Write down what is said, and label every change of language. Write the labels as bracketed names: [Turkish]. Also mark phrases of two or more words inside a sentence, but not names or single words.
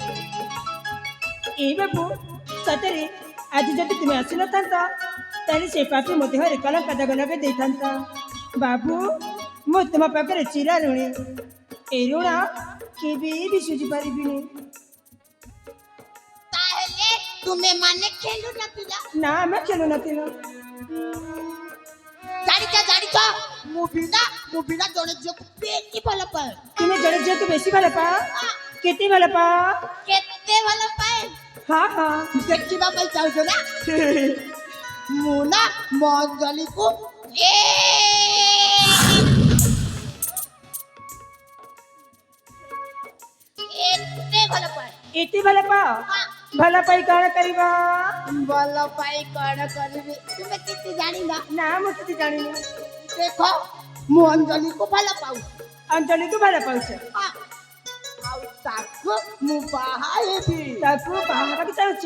[Odia] ଏ ବାବୁ ସତରେ ଆଜି ଯଦି ତୁମେ ଆସିନଥାନ୍ତ ତାହେଲେ ସେ ପାପି ମୋ ଦେହରେ କଲଙ୍କା ଦାଗ ଲଗାଇ ଦେଇଥାନ୍ତା ବାବୁ ମୁଁ ତୁମ ପାଖରେ ଚିରା ଋଣୀ ଏ ଋଣ କେବେ ବି ସୁଝି ପାରିବିନି ତାହେଲେ ତୁମେ ମାନେ ଖେଳୁ ନଥିଲ ନା ଆମେ ଖେଳୁ ନଥିଲୁ ଜାଣିଛ ମୁଁ ବିନା ଜଣେ ଝିଅକୁ ବେଶୀ ଭଲ ପାଏ। ତୁମେ ଜଣେ ঝিଅକୁ ବେଶୀ ଭଲ ପାଅ କେତେ ଭଲ ପାଅ କେତେ ଭଲ ପାଏ ହଁ ହଁ ଦେଖିବା ପାଇଁ ଚାହୁଁଛ ନା? ମୁଁ ନା ମୋ ଅଞ୍ଜଲିକୁ ଏତେ ଭଲ ପାଏ। ଏତେ ଭଲ ପାଅ ଭଲ ପାଇ কଣ କରିବା ଭଲ ପାଇ କଣ କରିବି ତୁମେ କିଛି ଜାଣିନ? না ମୁଁ କିଛି ଜାଣିନି ଦେଖ ମୁଁ ଅଞ୍ଜଲିକୁ ଭଲ ପାଉଛି। ଅଞ୍ଜଳିକୁ ଭଲ ପାଉଛ ହଁ, ଆଉ ତାକୁ ମୁଁ ବାହା ହେବି। ତାକୁ ବାହା ହେବାକୁ ଚାହୁଁଛ